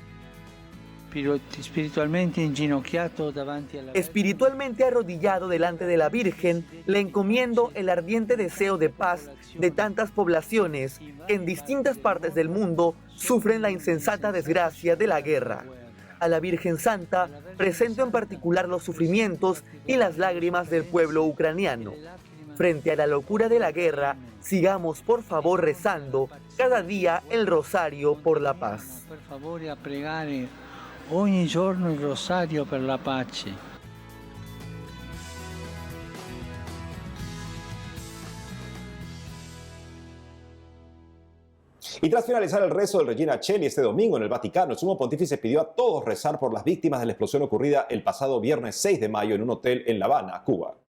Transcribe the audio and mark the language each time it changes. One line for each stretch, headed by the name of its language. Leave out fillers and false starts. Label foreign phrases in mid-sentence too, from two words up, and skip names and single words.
Spanish: Espiritualmente arrodillado delante de la Virgen, le encomiendo el ardiente deseo de paz de tantas poblaciones que en distintas partes del mundo sufren la insensata desgracia de la guerra. A la Virgen Santa presento en particular los sufrimientos y las lágrimas del pueblo ucraniano. Frente a la locura de la guerra, sigamos por favor rezando cada día el rosario por la paz. Por favor,
Italian: a pregare ogni giorno il rosario per la pace.
Spanish: Y tras finalizar el rezo del Regina Coeli este domingo en el Vaticano, el Sumo Pontífice pidió a todos rezar por las víctimas de la explosión ocurrida el pasado viernes 6 de mayo en un hotel en La Habana, Cuba.